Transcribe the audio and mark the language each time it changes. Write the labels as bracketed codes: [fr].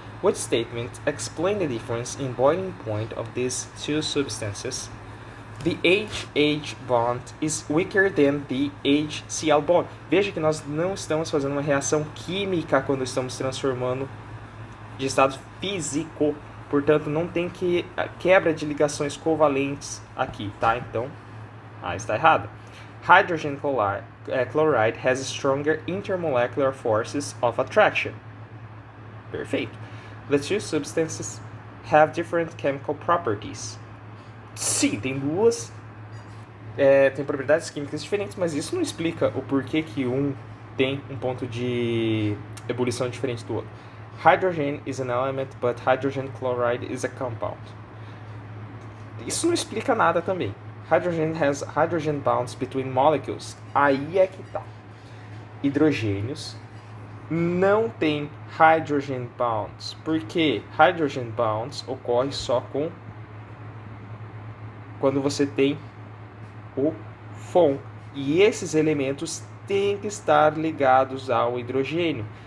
[en] Which statement explain the difference in boiling point of these two substances? The HH bond is weaker than the HCl bond. [pt] Veja que nós não estamos fazendo uma reação química quando estamos transformando de estado físico. Portanto, não tem quebra de ligações covalentes aqui, tá? Então, está errado. [en] Hydrogen chloride has stronger intermolecular forces of attraction. [pt] Perfeito. [en] The two substances have different chemical properties. [pt] Sim, tem tem propriedades químicas diferentes, mas isso não explica o porquê que um tem um ponto de ebulição diferente do outro. [en] Hydrogen is an element, but hydrogen chloride is a compound. [pt] Isso não explica nada também. [en] Hydrogen has hydrogen bonds between molecules. [pt] Aí é que tá. Hidrogênios não tem hydrogen bonds. Porque hydrogen bonds ocorre só quando você tem o FON. E esses elementos têm que estar ligados ao hidrogênio.